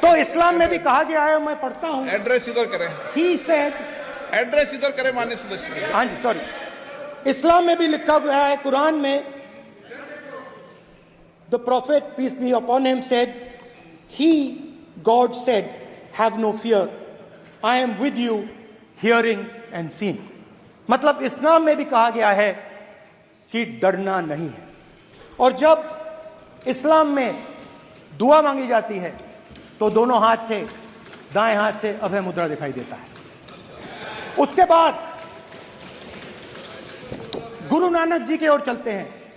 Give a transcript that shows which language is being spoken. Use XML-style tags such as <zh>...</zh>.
<hi>तो इस्लाम में भी कहा गया है, मैं पढ़ता हूं। एड्रेस इधर करें।</hi> <en>He said,</en> <hi>एड्रेस इधर करें माननीय सदस्य। हाँ जी सॉरी, इस्लाम में भी लिखा गया है, कुरान में,</hi> <en>the prophet peace be upon him said, he God said, have no fear, I am with you hearing and seeing।</en> <hi>मतलब इस्लाम में भी कहा गया है कि डरना नहीं है। और जब इस्लाम में दुआ मांगी जाती है तो दोनों हाथ से, दाएं हाथ से अभय मुद्रा दिखाई देता है। उसके बाद गुरु नानक जी की ओर चलते हैं।</hi>